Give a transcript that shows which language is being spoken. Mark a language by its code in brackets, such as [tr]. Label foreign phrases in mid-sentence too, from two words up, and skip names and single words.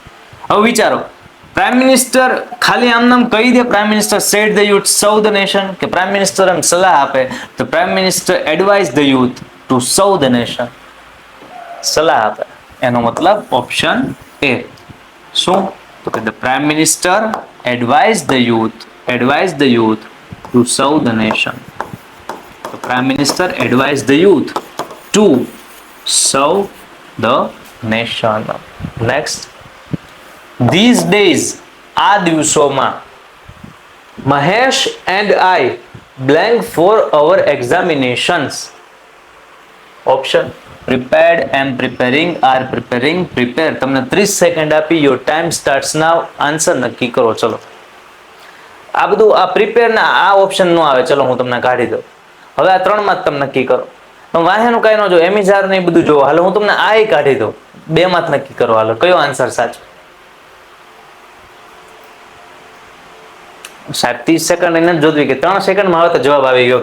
[gu] હવે વિચારો, [en] Prime Minister [gu] ખાલી આમ નામ કહી દે [en] Prime Minister said the youth serve the nation, [gu] કે [en] Prime Minister [gu] એમ સલાહ આપે તો [en] Prime Minister advise the youth to serve the nation, [gu] સલાહ આપે, એનો મતલબ [en] option A. [gu] શું? તો કે [en] the Prime Minister advise the youth to serve the nation. [gu] તો [en] Prime Minister advise the youth to serve the nation. નેક્સ્ટ, these days, [gu] આ દિવસોમાં, મહેશ [en] and I blank for our examinations. ઓપ્શન prepared, am preparing, are preparing, prepare. [gu] તમને 30 સેકન્ડ આપી, [en] your time starts now. [gu] આન્સર નક્કી કરો. ચલો, આ બધું આ પ્રિપેર ના આ ઓપ્શન નો આવે, ચલો હું તમને કાઢી દઉં. હવે આ ત્રણમાં જ તમે નક્કી કરો. વાહેનું કઈ ન જો, એમિઝાર ને બધું જોવો. હાલો હું તમને આ કાઢી દઉં, બે માં જ નક્કી કરો. હાલો કયો આન્સર સાચો? સાહેબ 30 સેકન્ડ એને જોડવી કે 3 સેકન્ડમાં આવે તો જવાબ આવી ગયો.